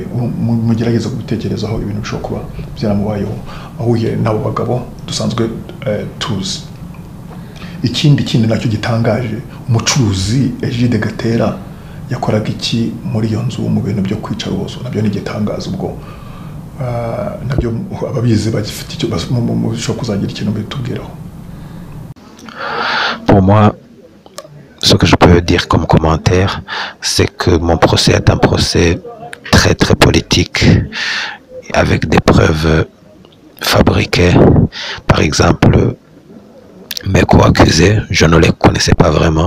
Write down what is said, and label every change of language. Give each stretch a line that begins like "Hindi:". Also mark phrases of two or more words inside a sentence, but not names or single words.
Kinyarwanda: Mugerageza gutekerezaho ibintu bishobora kuba byaramubayeho ahuye n'abo bagabo dusanzwe tuzi. Ikindi nacyo gitangaje, umucuruzi Egide Gatera yakoraga iki muri iyo nzu mu bintu byo kwica rubozo? Nabyo ni gitangaza. Ubwo nabyo ababizi bagifite icyo bashobora kuzagira ikintu bitubwiraho.
French: Pour moi, ce que je peux dire comme commentaire, c'est que mon procès est un procès très très politique, avec des preuves fabriquées. Par exemple, mes co-accusés, je ne les connaissais pas vraiment.